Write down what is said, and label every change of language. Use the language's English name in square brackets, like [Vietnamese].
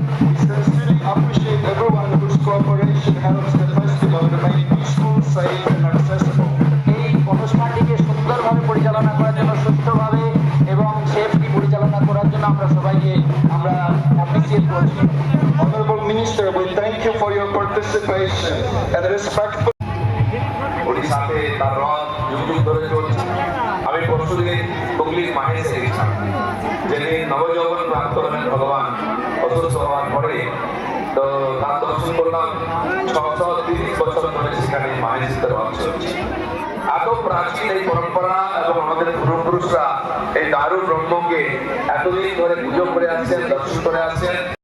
[English] We sincerely appreciate everyone whose cooperation helps the festival remain peaceful, safe and accessible. [Bangla] এই অনুষ্ঠানটিকে সুন্দরভাবে পরিচালনা করার জন্য, সুষ্ঠুভাবে এবং সেফলি পরিচালনা করার জন্য আমরা সবাইকে আমরা অ্যাপ্রিসিয়েট করছি। [English] Honorable Minister, we thank you for your participation and respectful. [Bangla] ওড়িশাতে তার রথ যুগ যুগ ধরে চলছে। আমি পরশুদিন হুগলির মাহেশে গেছিলাম, যেদিন নবযৌবন প্রাপ্ত হলেন ভগবান অসুস্থ হওয়ার পরে। তো তার দর্শন করলাম। 630 বছর ধরে সেখানে মাহেশিতে রথ চলছে। এত প্রাচীন এই পরম্পরা এবং আমাদের পূর্বপুরুষরা এই দারুণ ব্রহ্মকে এতদিন ধরে পুজো করে আসছেন, দর্শন করে আসছেন।